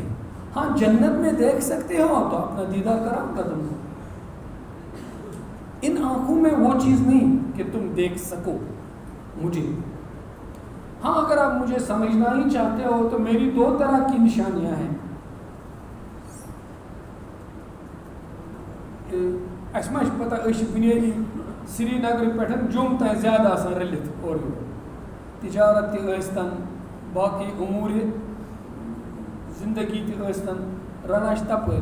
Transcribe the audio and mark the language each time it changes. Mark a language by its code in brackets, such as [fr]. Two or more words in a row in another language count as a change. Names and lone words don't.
[ur] ہاں جنت میں دیکھ سکتے ہو تو اپنا دیدار کراؤں گا تم کو. ان آنکھوں میں وہ چیز نہیں کہ تم دیکھ سکو مجھے. ہاں اگر آپ مجھے سمجھنا ہی چاہتے ہو تو میری 2 طرح کی نشانیاں ہیں. [ks] اَسہِ ما چھِ پتہ أسۍ چھِ بُنیٲدی سری نگر پٮ۪ٹھ جوٚم تام زیادٕ آسان رٔلِتھ اورٕ یورٕ, تجارت تہِ ٲسۍتن, باقٕے اموٗرِ زندگی تہِ ٲسۍتن, رَنان چھِ تَپٲرۍ.